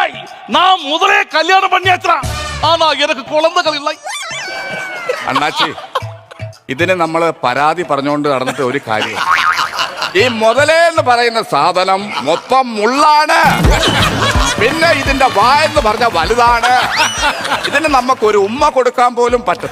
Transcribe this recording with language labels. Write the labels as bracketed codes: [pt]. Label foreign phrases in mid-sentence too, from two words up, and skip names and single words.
[ta] நான் முதலே கல்யாணம் பண்ணியாச்சுடா. ஆனா எனக்கு குழந்தைகள் இல்லை. [ml] അണ്ണാച്ചി ഇതിന് നമ്മള് പരാതി പറഞ്ഞുകൊണ്ട് നടന്നിട്ട് ഒരു കാര്യം. ഈ മുതലേ എന്ന് പറയുന്ന സാധനം മൊത്തം മുള്ളാണ്. പിന്നെ ഇതിന്റെ വായെന്ന് പറഞ്ഞ വലുതാണ്. ഇതിന് നമുക്കൊരു ഉമ്മ കൊടുക്കാൻ പോലും പറ്റും.